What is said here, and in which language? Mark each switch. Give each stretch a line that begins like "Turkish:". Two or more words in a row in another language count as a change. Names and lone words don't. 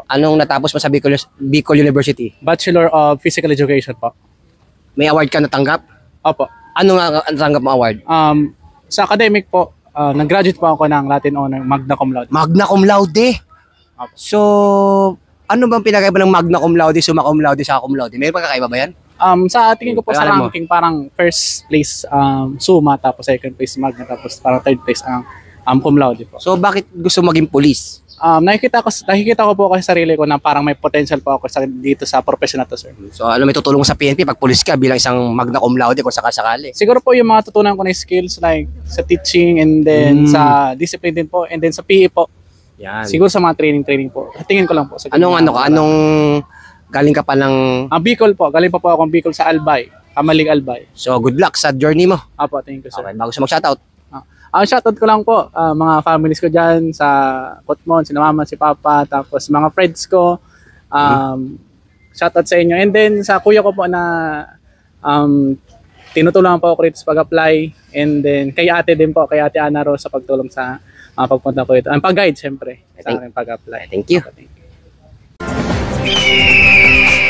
Filipino: Anong natapos mo sa Bicol University? Bachelor of Physical Education po. May award ka natanggap? Opo. Ano nga natanggap mo award? Sa academic po, nag-graduate po ako ng
English: Latin Honor
Latin: Magna Cum Laude. Magna Cum Laude?
Filipino: Opo. So ano bang pinagkaiba ng
Latin: Magna Cum Laude, Summa Cum Laude,
Filipino: sa
Latin: Cum Laude?
Filipino: May pagkakaiba ba yan? Sa tingin ko po sa Pangalan mo? ranking, parang
English: first place
Filipino: Summa, tapos
English: second place
Filipino: Magna, tapos parang
English: third place
Filipino: ang
Latin: Cum Laude
Filipino: po. So bakit gusto maging police? Nakikita ko po kasi sarili ko na parang may potential po ako dito sa profession na to, sir. So ano may tutulong mo sa PNP pag police ka bilang isang
Latin: Magna Cum Laude
Filipino: kung sakasakali? Siguro po yung mga tutunan ko na
English: skills like
Filipino: sa
English: teaching and then
Filipino: sa discipline din po
English: and then
Filipino: sa PE po. Yan. Siguro sa mga training po. Tingin ko lang po. Sa Anong galing ka pa ng... Bicol po. Galing pa po akong Bicol sa Albay. Kamalig Albay.
English: So good luck
Filipino: sa journey mo. Apo,
English: thank you, sir.
Filipino: Okay, bago sa mag-shoutout. Shoutout ko lang po mga families ko dyan sa Kotmon, si mama, si papa, tapos mga friends ko. Shoutout sa inyo.
English: And then
Filipino: sa kuya ko po na tinutulungan po ako rito sa pag-apply.
English: And then
Filipino: kay ate din po, kay ate Ana Rose sa pagtulong sa pagpunta ko ito. Ang pag-guide, syempre, sa aking pag-apply.
English: Thank you. Thank you.